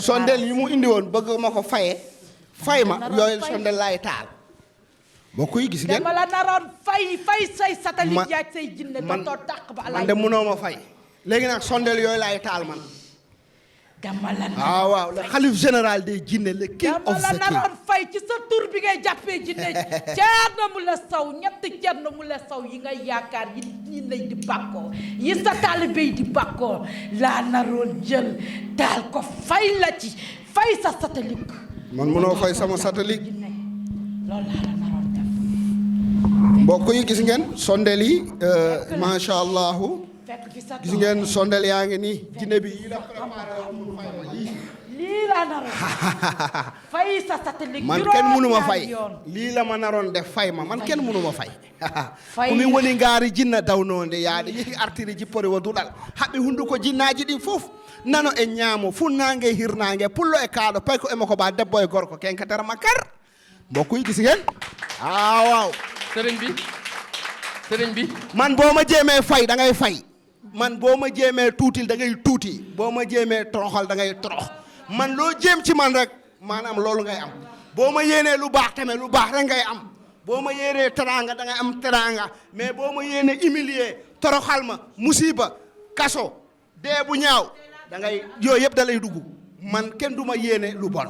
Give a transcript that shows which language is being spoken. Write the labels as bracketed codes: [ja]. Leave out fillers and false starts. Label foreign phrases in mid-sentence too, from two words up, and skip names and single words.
[wo] sondeel yi mu indi woon bëgg ma ko fay ma yooyu sondeel laay taal. mbokk yi gis ngeen dama la naroon fay say satellite yaag say jinne dootoo tàq ba man de mënoo ma fay. léegi nag sondeel yooyu laay taal man. dama la [fr] waaw le xalif général des jinne le [en] king of the king. [wo] dama la naroon fay ci sa tur bi ngay jàppee jinne Thierno Moulé Sow ñetti Thierno Moulé Sow yi ngay yaakaar yi ñi lay di bàkkoo yi sa taalibe yi di bàkkoo laa naroon jël taal ko fay la ci fay sa satellite. man mënoo fay sama satellite. loolu laa la naroon def. mbokk yi gis ngeen sondeel yi [ar] ما شاء الله. [wo] gis ngeen sondeel yaa ngi nii jinne bi yi la préparé woon pour fay ma lii lii laa naroon fay sa satellite man kenn mënu ma fay [ff] lii la ma naroon def fay ma man kenn mënu ma fay kumi woni ngaari jinna dawnonde yaade yehi artiri jippore wo duɗal haɓe hunduko jinnaji ɗi fof nano e ñaamo funnaange hirnaange pullo e kaaɗo pay ko emo ko ba debbo e gorko kenkatara makkar [wo] mbokkuy gis ngeen waaw sëriñ bi man boo ma jéemee fay da ngay fay man boo ma jéemee tuutil da ngay tuuti boo ma jéemee toroxal da ngay torox man loo jéem ci man rek maanaam loolu ngay am boo ma yéenee lu baax tamit lu baax rek ngay am boo ma yéenee teraanga da ngay am teraanga mais boo ma yéenee humilier toroxal ma musiba kaso dee bu ñaaw da ngay yooyu yëpp da lay dugg man kenn du ma yéene lu bon.